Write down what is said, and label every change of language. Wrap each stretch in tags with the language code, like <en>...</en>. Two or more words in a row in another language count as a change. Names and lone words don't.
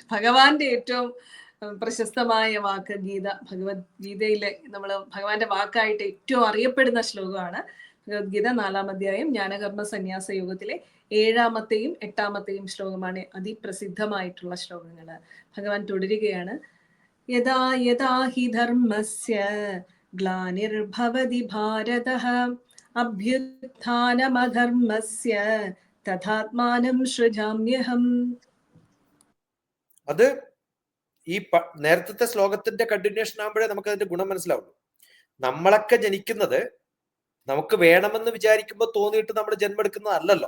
<ml>ഭഗവാന്റെ ഏറ്റവും പ്രശസ്തമായ വാക്ക് ഗീത. ഭഗവത്ഗീതയിലെ നമ്മൾ ഭഗവാന്റെ വാക്കായിട്ട് ഏറ്റവും അറിയപ്പെടുന്ന ശ്ലോകമാണ് ഭഗവത്ഗീത 4-ാം അധ്യായം ജ്ഞാനകർമ്മ സന്യാസ യോഗത്തിലെ 7-ാമത്തെയും 8-ാമത്തെയും ശ്ലോകമാണ് അതിപ്രസിദ്ധമായിട്ടുള്ള ശ്ലോകങ്ങൾ. ഭഗവാൻ തുടരുകയാണ്.</ml> <sa>യഥാ യഥാ ഹി ധർമ്മസ്യ ഗ്ലാനിർഭവതി ഭാരതഃ അഭ്യുത്ഥാനമധർമ്മസ്യ തഥാത്മാനം സൃജാമ്യഹം.</sa> <ml>അത് ഈ നേരത്തെ ശ്ലോകത്തിന്റെ കണ്ടിന്യൂഷൻ ആകുമ്പോഴേ നമുക്ക് അതിന്റെ ഗുണം മനസ്സിലാവുള്ളൂ. നമ്മളൊക്കെ ജനിക്കുന്നത് നമുക്ക് വേണമെന്ന് വിചാരിക്കുമ്പോൾ തോന്നിയിട്ട് നമ്മൾ ജന്മം എടുക്കുന്നതല്ലല്ലോ.</ml>